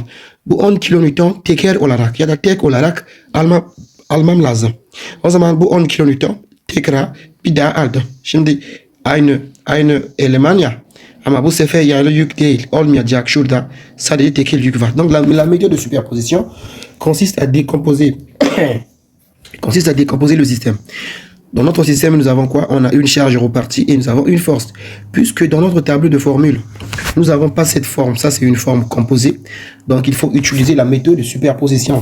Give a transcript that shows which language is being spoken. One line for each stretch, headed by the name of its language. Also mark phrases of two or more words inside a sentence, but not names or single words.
Turkish: Bu 10 kilonewton teker olarak ya da tek olarak almam lazım. O zaman bu 10 kilonewton tekrar bir daha aldım. Şimdi aynı eleman ya. Ama bu sefer yaylı yük değil. Olmayacak şurada. Sadece tekil yük var.
French: Donc la méthode de superposition consiste à décomposer le système. Dans notre système, nous avons quoi? On a une charge repartie et nous avons une force. Puisque dans notre tableau de formules, nous n'avons pas cette forme. Ça, c'est une forme composée. Donc, il faut utiliser la méthode de superposition.